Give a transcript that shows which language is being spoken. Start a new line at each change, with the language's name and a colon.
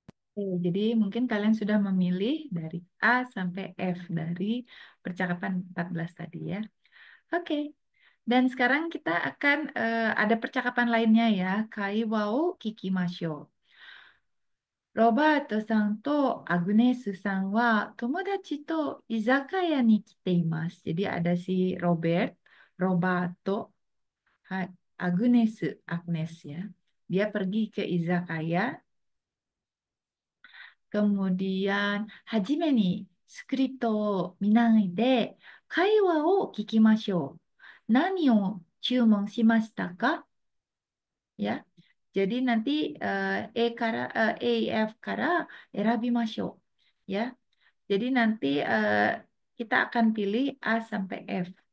Indonesian: Oke, jadi mungkin kalian sudah memilih dari A sampai F dari percakapan 14 tadi ya. Oke, dan sekarang kita akan ada percakapan lainnya ya.
Japanese: Kai wao kikimasho. Roberto さんとアグネスさんは友達と居酒屋に来ています.
Indonesian: Jadi ada si Robert, Roberto, hai, Agnes ya. Dia pergi ke izakaya. Kemudian,
Japanese: はじめにスクリプトを見ないで会話を聞きましょう。何を注文しましたか?
Indonesian: Ya. Jadi nanti F
Japanese: から選びましょう.
Indonesian: Ya. Jadi nanti kita akan pilih A sampai F.